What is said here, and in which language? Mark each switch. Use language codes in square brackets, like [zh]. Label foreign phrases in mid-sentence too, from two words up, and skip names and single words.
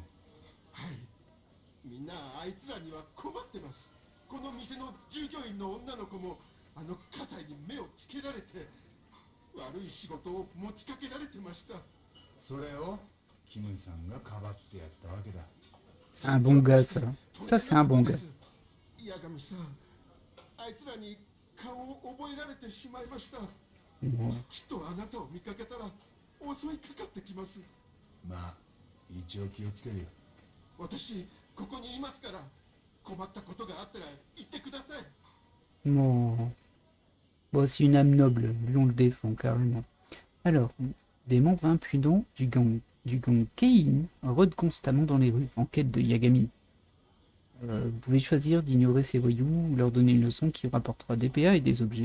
[ja] はい。みんなあいつらには困ってます。この店の従業員の女の子もあの火災に目をつけられて悪い仕事を持ちかけられてました。それをキムさんがかばってやったわけだ。 [fr] C'est un bon gars, ça. Ça, c'est un bon gars. [ja] 八神さん、あいつらに顔を覚えられてしまいました。きっとあなたを見かけたら襲いかかってきます。まあ一応気をつけるよ。私ここにいますから、困ったことがあったら言ってください。 [fr] Bon. Bon, c'est une âme noble, lui on le défend carrément. Alors, des membres impudents du gang Kein rôdent constamment dans les rues en quête de Yagami. Vous pouvez choisir d'ignorer ces voyous ou leur donner une leçon qui rapportera des PA et des objets.